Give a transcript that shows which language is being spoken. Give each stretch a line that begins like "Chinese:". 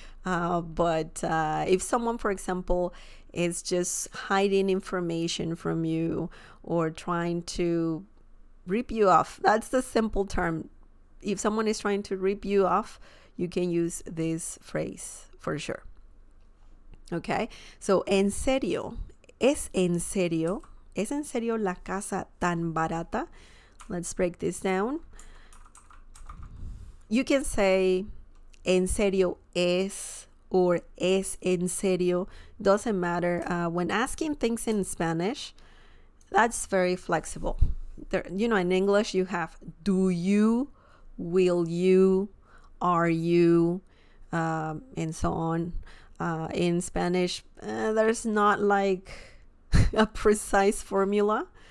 English: But if someone, for example, is just hiding information from you or trying to rip you off, that's the simple term. If someone is trying to rip you off, you can use this phrase for sure.
Spanish: Okay? So, en serio. ¿Es en serio? ¿Es en serio la casa tan barata?
English: Let's break this down. You can say
Spanish: en serio es
English: or
Spanish: es en serio.
English: Doesn't matter. When asking things in Spanish, that's very flexible. There, you know, in English you have do you, will you, are you, and so on. In Spanish, there's not like a precise formula.